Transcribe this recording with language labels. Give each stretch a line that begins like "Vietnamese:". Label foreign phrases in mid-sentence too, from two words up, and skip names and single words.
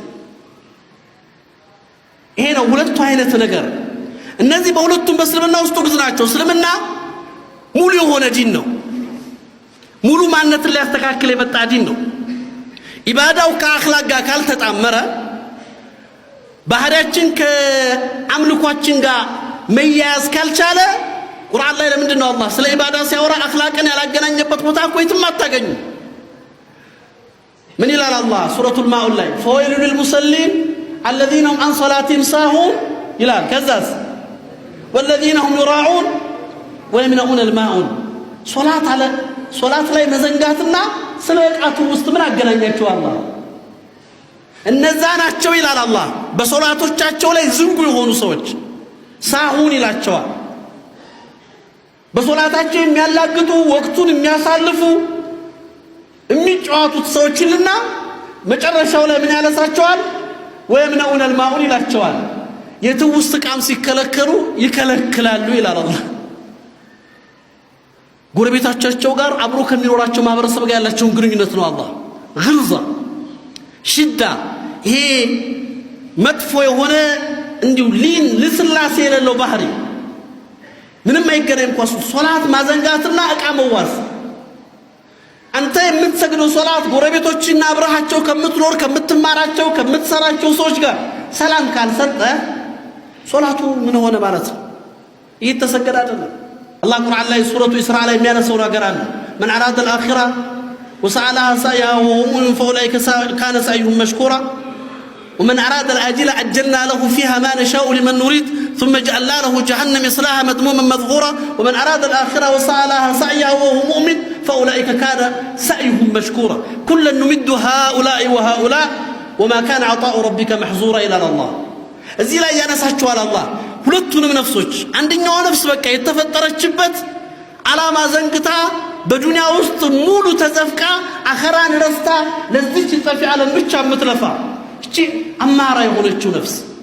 Amharic: ይሄ ነው ሁለቱ አይነት ነገር። እነዚህ በሁለቱም በእስልምና ውስጥ ግዝ ናቸው። እስልምና ሙሉ የሆነ ዲን ነው። ሙሉ ማንነትን ሊያስተካክል የመጣ ዲን ነው። ኢባዳው ከአኽላቅ ጋር ካልተጣመረ ባህሪያችን ከአምልኳችን ጋር መያያዝ ካልቻለ ቁርአን ላይ ለምንድን ነው አላህ ስለ ኢባዳ ሲያወራ አኽላቅን ያላገናኘበት ቦታ እኮ የትም አታገኙ? ምን ይላል አላህ ሱረቱል ማኡን ላይ
Arabic: فويل للمصلين الذين هم عن صلاتهم ساهون
Amharic: ይላል። ከዛስ
Arabic: والذين هم يراعون ويمنعون الماعون።
Amharic: ሶላት ላይ መዘንጋትና ስለ ዕቃቱ ውስጥ ምን አገናኛቸው? አላህ እነዛ ናቸው ይላል አላህ በሶላቶቻቸው ላይ ዝንጉ የሆኑ ሰዎች ሳሁን ይላቸዋል። በሶላታቸው የሚያላግጡ ወቅቱን የሚያሳልፉ የሚጫወቱት ሰዎችንና መጨረሻው ላይ ምን ያነሳቸዋል?
Arabic: ويمنعون الماعون
Amharic: ይላቸዋል። የትውስት ቃም ሲከለከሉ ይከለክላሉ ይላል አላህ። ጎረቤታቸው ጋር አብሮ ከሚኖራቸው ማህበረሰብ ጋር ያላቸውን ግንኙነት ነው አላህ
Arabic: غلظة شدة
Amharic: ይሄ መጥፎ የሆነ እንዲሁ ሊን ልስላሴ የሌለው ባህሪ ምንም አይገናኝም። እንኳን ሶላት ማዘንጋትና ዕቃ መዋስ አንተ የምትሰግደው ሶላት ጎረቤቶችና አብረሃቸው ከምትኖር ከምትማራቸው ከምትሰራቸው ሰዎች ጋር ሰላም ካልሰጠ ሶላቱ ምን ሆነ ማለት ነው? እየተሰገደ አይደለም። አላህ ቁርአን ላይ ሱረቱ ኢስራ ላይ የሚያነሳው ነገር አለ።
Arabic: من أراد الآخرة وسعى لها سعيها وهو مؤمن فأولئك كان سعيهم مشكورا ومن أراد العاجلة عجلنا له فيها ما نشاء لمن نريد ثم جعلنا له جهنم يصلاها مذموما مدحورا ومن أراد الآخرة وسعى لها سعيها وهو مؤمن فأولئك كان سعيهم مشكورا كلا نمد هؤلاء وهؤلاء وما كان عطاء ربك محظورا إلى الله.
Amharic: እዚህ ላይ ያነሳቸዋል አላህ ሁለቱንም ነፍሶች። አንደኛው ነፍስ በቃ የተፈጠረችበት ዓላማ ዘንግታ በዱንያ ውስጥ ሙሉ ተዘፍቃ አኸራን ረስታ ለዚች ጠፊ ዓለም ብቻ የምትለፋ እቺ አማራ የሆነችው ነፍስ።